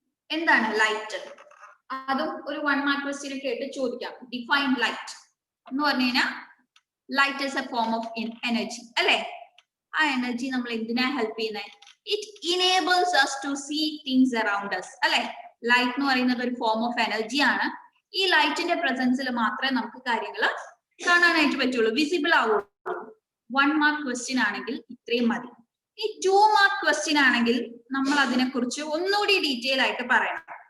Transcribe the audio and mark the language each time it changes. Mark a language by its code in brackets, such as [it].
[ml] എന്താണ് ലൈറ്റ്? അതും ഒരു 1 മാർക്ക് ക്വസ്റ്റ്യൻ ഒക്കെ ആയിട്ട് ചോദിക്കാം. ഡിഫൈൻ ലൈറ്റ് എന്ന് പറഞ്ഞു കഴിഞ്ഞാൽ [en] light is a form of energy [ml] അല്ലെ? ആ എനർജി നമ്മൾ എന്തിനാ ഹെൽപ്പ് ചെയ്യുന്നത്? [en] It enables us to see things around us അല്ലെ? [ml] ലൈറ്റ് എന്ന് പറയുന്നത് ഒരു ഫോം ഓഫ് എനർജി ആണ്. ഈ ലൈറ്റിന്റെ പ്രസൻസിൽ മാത്രമേ നമുക്ക് കാര്യങ്ങൾ കാണാനായിട്ട് പറ്റുള്ളൂ, വിസിബിൾ ആവുള്ളൂ. 1 മാർക്ക് ക്വസ്റ്റ്യൻ ആണെങ്കിൽ ഇത്രയും മതി. ഈ 2 മാർക്ക് ക്വസ്റ്റ്യൻ ആണെങ്കിൽ നമ്മൾ അതിനെ കുറിച്ച് ഒന്നുകൂടി ഡീറ്റെയിൽ ആയിട്ട് പറയണം.